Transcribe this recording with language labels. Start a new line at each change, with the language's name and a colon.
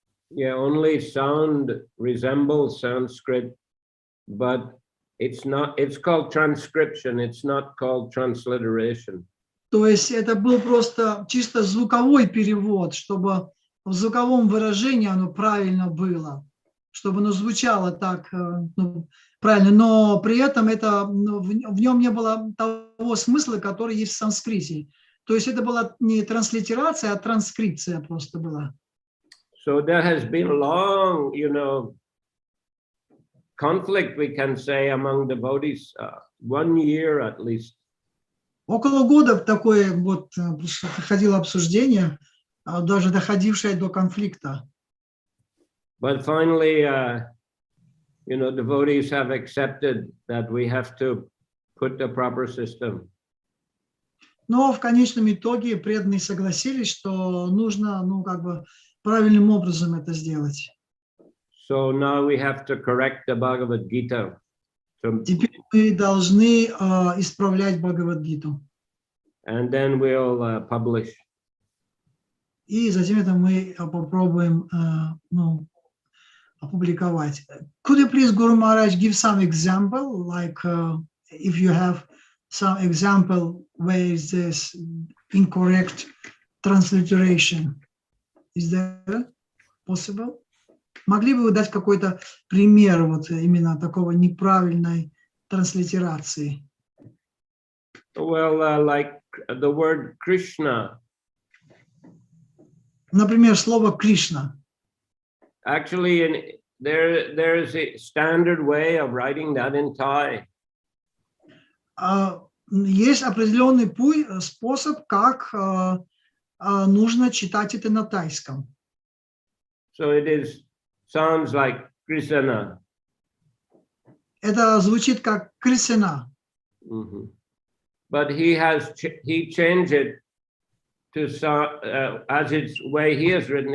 English: Yeah, only sound resembles Sanskrit, but it's called transcription, it's not called transliteration.
Russian: То есть это был просто чисто звуковой перевод, чтобы в звуковом выражении оно правильно было, чтобы оно звучало так правильно, но при этом в нем не было того смысла, который есть в санскрите. То есть это была не транслитерация, а транскрипция просто была.
English: So there has been long, conflict, we can say, among devotees, 1 year at least.
Russian: Около года такое вот проходило обсуждение, даже доходившее до конфликта.
English: But finally, devotees have accepted that we have to put the proper system.
Russian: Но в конечном итоге преданные согласились, что нужно, правильным образом это сделать.
English: So now we have to correct the Bhagavad Gita.
Russian: Теперь мы должны исправлять Бхагавад-гиту.
English: And then we'll publish.
Russian: И затем это мы попробуем опубликовать.
English: Could you please, Guru Maharaj, give some example, like if you have some example where is this incorrect transliteration? Is that possible?
Russian: Могли бы вы дать какой-то пример вот именно такого неправильной транслитерации?
English: Well, like the word Krishna.
Russian: Например, слово Кришна.
English: Actually, there's a standard way of writing that in Thai.
Russian: Есть определенный способ, как нужно читать это на тайском.
English: So it sounds like Krishna.
Russian: Это звучит как Кришна. Mm-hmm.
English: But he changed it to as its way he has written.